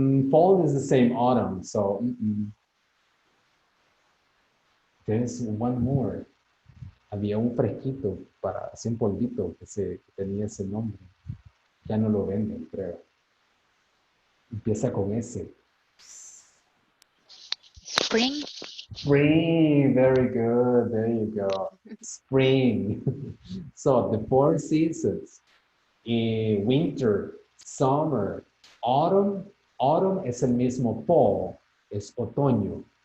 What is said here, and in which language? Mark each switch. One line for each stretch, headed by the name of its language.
English: Fall is the same autumn, so there's one more.
Spanish: Había un fresquito para así un polvito que tenía ese nombre. Ya no lo venden, creo. Empieza con S.
English: Spring. Spring, very good. There you go. Spring. So the four seasons: winter, summer, autumn.
Spanish: Autumn es el mismo fall, es otoño.